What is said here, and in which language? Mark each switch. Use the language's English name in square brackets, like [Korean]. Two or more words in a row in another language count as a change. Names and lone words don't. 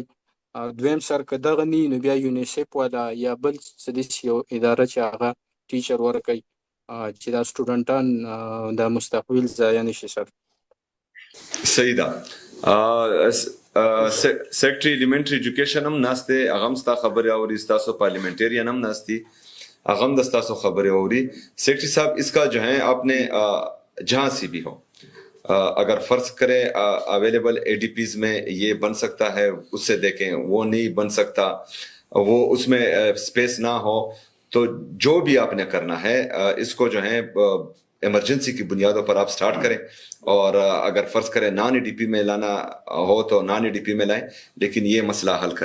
[Pashto] دویم سر که دغه نه وي نو بیا یونیسیف والا یا بل څه داسې یو اداره چې هغه ټیچر ورکوي چې دا سټوډنټان د مستقبل ضایع نه شي سر. صحیح ده. [English] Secretary Elementary Education [Pashto] هم ناسته، هغه هم ستا خبرې اوري، ستاسو پارلیمنٹیرین هم ناستی، هغه هم د ستاسو خبرې اوري. [Urdu] سیکرٹری صاحب اس کا جو ہے آپ نے جہاں سے بھی ہو اگر فرض کریں [English] available ADPs [Urdu] میں یہ بن سکتا ہے اس سے دیکھیں، وہ نہیں بن سکتا، وہ اس میں اسپیس نہ ہو، تو جو بھی آپ نے کرنا ہے اس کو جو ہے ایمرجنسی کی بنیادوں پر آپ سٹارٹ کریں، اور اگر فرض کریں [English] non ADP [Urdu] میں لانا ہو تو [English] non ADP [Urdu] میں لائیں، لیکن یہ مسئلہ حل کریں.